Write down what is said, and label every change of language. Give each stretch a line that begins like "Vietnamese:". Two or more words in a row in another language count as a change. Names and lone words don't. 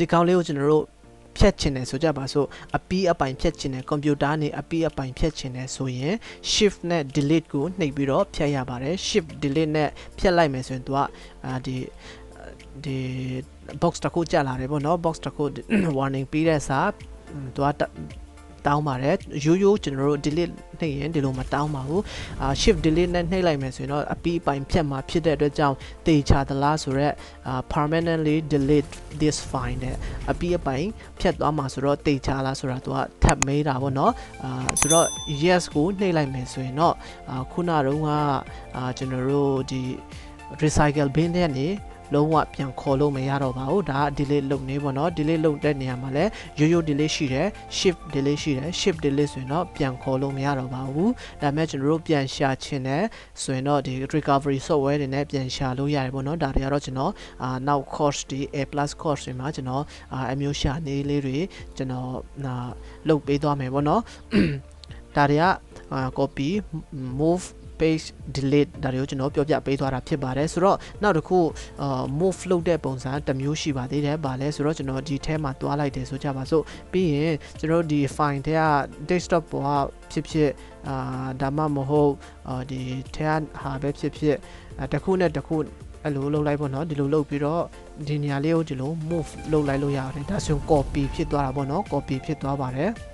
Burmese: ကောင်လေးကိုကျွန်တော်တို့ဖြတ်ချင်တယ်ဆိုကြပါစို့အပီးအပိုင်ဖြတ်ချင်တယ်ကွန်ပျူတာနဲ့အပီးအပိုင်ဖြတ်ချင်တယ်ဆိုရင် shift နဲ့ delete ကိုနှိပ်ပြီးတော့ဖြတ်ရပါတယ်
English: shift delete
Burmese: နဲ့ဖြတ်လိုက်မယ်ဆိုရင်သူကဒီ box တစ်ခုကြာလာတယ်ပေါ့နော် box တစ်ခု warning ပေးတဲ့စာသူကတောင်း ပါတယ်ရိုးရိုးကျွန်တော်တို့ delete နှိပ်ရင်ဒီလိုမတောင်းပါဘူး
English: shift delete
Burmese: နဲ့နှိပ်လိုက်မယ်ဆိုရင်တော့အပီးအပိုင်ဖြတ်မှာဖြစ်တဲ့အတွက်ကြောင့်တေချာသလားဆိုတော့
English: permanently delete this file
Burmese: နဲ့အပီးအပိုင်ဖြတ်သွားမှာဆိုတော့တေချာလားဆိုတာသူကထပ်မေးတာပေါ့နော်ဆိုတော့ yes ကိုနှိပ်လိုက်မယ်ဆိုရင်တော့ ခုနတုန်းကကျွန်တော်တို့ဒီ
English: recycle bin
Burmese: ထဲကနေလုံးဝပြန်ခေါ်လို့မရတော့ပါဘူးဒါက delete လုပ်နေပေါ့နော် delete လုပ်တဲ့နေရာမှာလည်းရိုးရိုး delete ရှိတယ်
English: shift delete
Burmese: ရှိတယ်
English: shift delete
Burmese: ဆိုရင်တော့ပြန်ခေါ်လို့မရ တော့ပါဘူးဒါပေမဲ့ကျွန်တော်တို့ပြန်ရှာချင်တယ်ဆိုရင်တော့ဒီ
English: recovery software
Burmese: တွေနဲ့ပြန်ရှာလို့ရတယ်ပေါ့နော်ဒါတွေကတော့ကျွန်တော်နောက် course ဒီ A+ course တွေမှာကျွန်တော် အမျိုးရှာနေလေးတွေကျွန်တော်လုပ်ပေးသွားမယ်ပေါ့နော်ဒါတွေက
English: copy move page delete
Burmese: ဒါတွေကိုကျွန်တော်ပြောပြပေးသွားတာဖြစ် ပါတယ်ဆိုတော့နောက်တစ်ခု move လုပ်တဲ့ပုံစံတစ်မျိုးရှိပါသေးတယ်ဗာလဲဆိုတော့ကျွန်တော်ဒီထဲမှာတွားလိုက်တယ်ဆိုကြပါစို့ပြီးရင်ကျွန်တော်ဒီ file ထဲက desktop ပေါ်ကဖြစ်ဖြစ်ဒါမှမဟုတ်ဒီထဲကဟာပဲဖြစ်ဖြစ်တစ်ခုနဲ့တစ်ခုအဲ့လိုလုပ်လိုက်ပေါ့နော်ဒီလိုလုပ်ပြီးတော့ဒီနေရာလေးကိုဒီလို move လုပ်လိုက်လို့ရတယ်ဒါဆိုရင် copy ဖြစ်သွားတာပေါ့နော် copy ဖြစ်သွားပါတယ်